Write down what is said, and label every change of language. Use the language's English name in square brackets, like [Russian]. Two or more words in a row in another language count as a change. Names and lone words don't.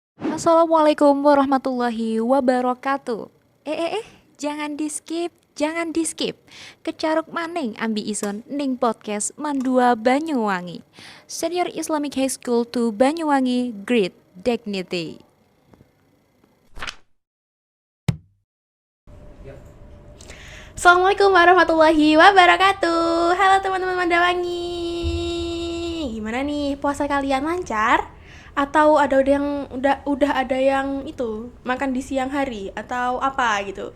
[Arabic] السلام عليكم ورحمة الله وبركاته. [Indonesian] Jangan di skip. [Javanese] Kecaruk maning ambi ison ning podcast Mandua Banyuwangi. [English] Senior Islamic High School to Banyuwangi, Great Dignity. [Arabic] السلام عليكم ورحمة الله وبركاته. [Indonesian] Halo teman-teman Mandawangi. Gimana nih, puasa kalian lancar? Atau ada yang udah ada yang itu makan di siang hari atau apa gitu?